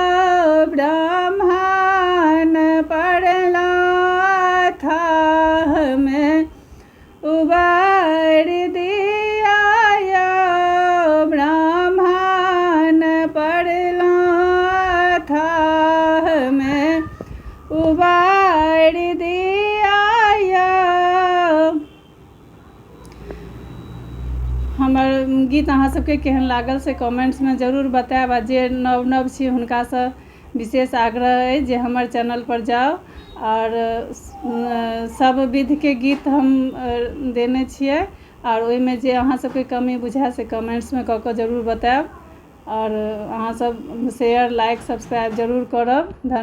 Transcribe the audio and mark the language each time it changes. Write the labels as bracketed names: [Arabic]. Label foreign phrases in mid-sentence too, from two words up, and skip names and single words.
[Maithili] ब्राह्मण पड़ला थाह में उबार दिया। ब्राह्मण पड़ला थाह में उबार दिया। हमर गीत अहाँ सबके केहन लागल से कमेंट्स में जरूर बताएब। जे नव नव छी हुनका से विशेष आग्रह है जे हमर चैनल पर जाओ और सब विध के गीत हम देने छियै और ओहि में जे अहाँ सबके कमी बुझाए से कमेंट्स में कऽ जरूर बताएब और अहाँ सब [English] share like subscribe [Maithili] जरूर करब।